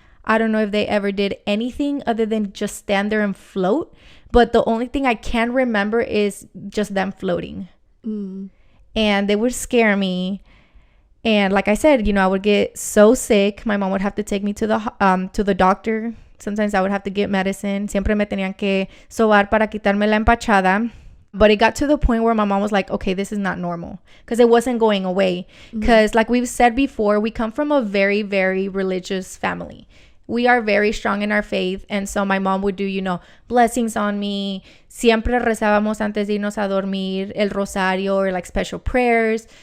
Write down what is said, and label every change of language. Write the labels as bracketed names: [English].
[English] I don't know if they ever did anything other than just stand there and float. But the only thing I can remember is just them floating. And they would scare me. And like I said, I would get so sick. My mom would have to take me to the doctor. Sometimes I would have to get medicine. [Spanish] Siempre me tenían que sobar para quitarme la empachada. [English] But it got to the point where my mom was like, okay, this is not normal, because it wasn't going away. Because like we've said before, we come from a very, very religious family. We are very strong in our faith. And so my mom would do, blessings on me. [Spanish] Siempre rezábamos antes de irnos a dormir, el rosario, [English] or like special prayers.